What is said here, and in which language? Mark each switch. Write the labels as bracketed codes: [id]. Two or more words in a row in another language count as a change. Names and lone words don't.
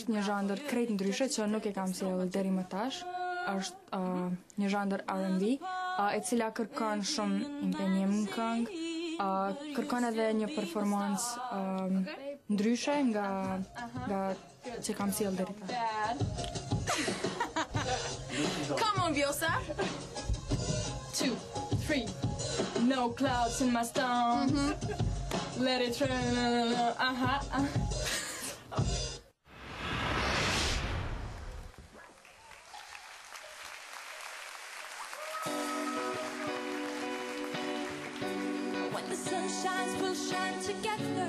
[sq] Është një zhandër krejt ndryshe që nuk e kam sjellë deri më tash. Është një zhandër R&B, e cila kërkon shumë impenjim në këngë, kërkon edhe një performancë ndryshe nga që kam sjellë deri tash. [en] Come on, Vjosa. 2, 3. No clouds in my storm. Let it rain. When the sun shines, we'll shine together.